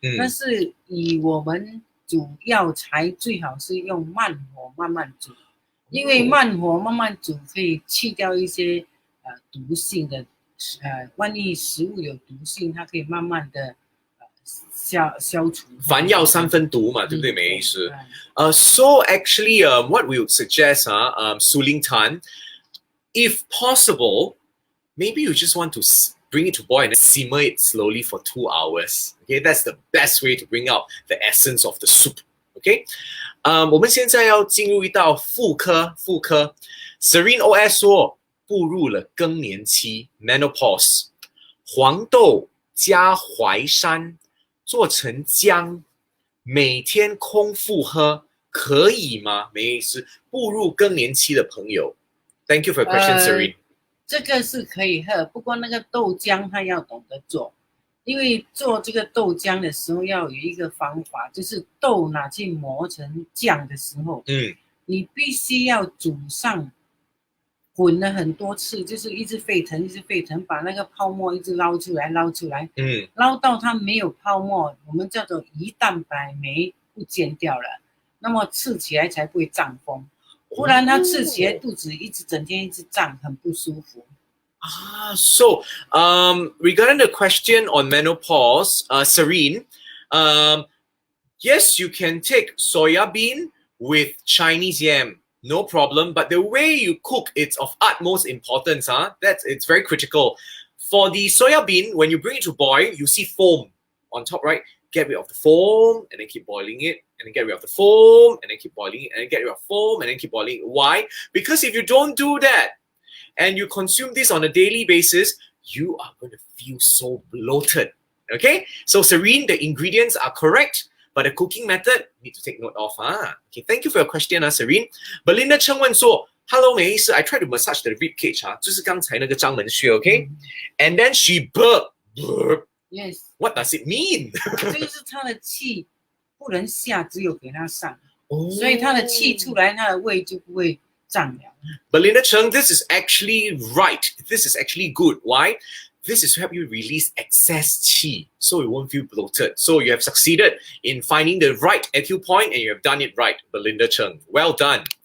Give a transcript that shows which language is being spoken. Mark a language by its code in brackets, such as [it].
[zh] 但是以我们煮药材最好是用慢火慢慢煮，因为慢火慢慢煮可以去掉一些毒性的万一食物有毒性，它可以慢慢的消除。凡药三分毒嘛，对不对，梅医师？对 [en] So actually, what we would suggest, Su Ling Tan, if possible, maybe you just want to bring it to boil and simmer it slowly for 2 hours. Okay, that's the best way to bring out the essence of the soup. [zh] Okay, 我们现在要进入一道妇科。 Serene OS 说，步入了更年期 （menopause），黄豆加淮山做成姜，每天空腹喝，可以吗？梅医师，步入更年期的朋友 ， [en] Thank you for your question, Serene。 [zh] 这个是可以喝，不过那个豆浆它要懂得做，因为做这个豆浆的时候要有一个方法，就是豆拿去磨成酱的时候，你必须要煮上，滚了很多次，就是一直沸腾，把那个泡沫一直捞出来，捞到它没有泡沫，我们叫做胰蛋白酶不见掉了，那么吃起来才不会胀风。不然它吃起来肚子整天一直胀，很不舒服。 [en] So regarding the question on menopause, Serene, yes, you can take soya bean with Chinese yam, no problem. But the way you cook, it's of utmost importance. It's very critical. For the soya bean, when you bring it to boil, you see foam on top, right? Get rid of the foam and then keep boiling it, and then get rid of the foam and then keep boiling it, and then get rid of foam and then keep boiling it. Why? Because if you don't do that and you consume this on a daily basis, you are going to feel so bloated. Okay? So Serene, the ingredients are correct, but the cooking method, you need to take note of. Okay, thank you for your question, Serene. Belinda Cheng 问说 Hello, 梅医师 I tried to massage the rib cage, [zh] 就是刚才那个章门穴 [en] okay? And then she burped. Yes. What does it mean? [zh] 这个是他的气不能下，只有给他上，所以他的气出来，他的胃就不会胀了。 [en] Belinda Cheng, this is actually right. This is actually good. Why? This is to help you release excess qi, so you won't feel bloated. So you have succeeded in finding the right acupoint, and you have done it right, Belinda Cheng. Well done.